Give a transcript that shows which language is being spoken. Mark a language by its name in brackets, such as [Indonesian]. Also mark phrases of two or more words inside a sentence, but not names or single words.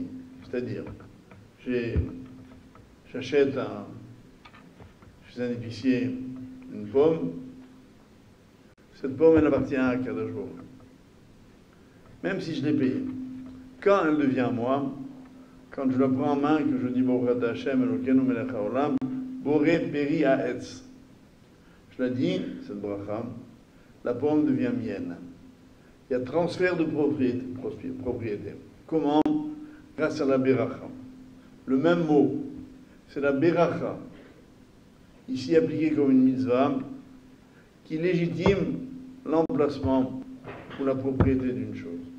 [French] C'est-à-dire, j'achète chez un épicier une pomme, cette pomme elle appartient à [Hebrew] Kadosh Baruch Hu. [French] Même si je l'ai payée. Quand elle devient à moi, quand je la prends en main, que je dis [Hebrew] Baruch Ata Hashem Elokeinu Melech Haolam, Boré Peri Haetz. [French] Je la dis, cette bracha, la pomme devient mienne. Il y a transfert de propriété. Comment? Grâce à la beracha. Le même mot, c'est la beracha, ici appliquée comme une mitzvah, qui légitime l'emplacement ou la propriété d'une chose.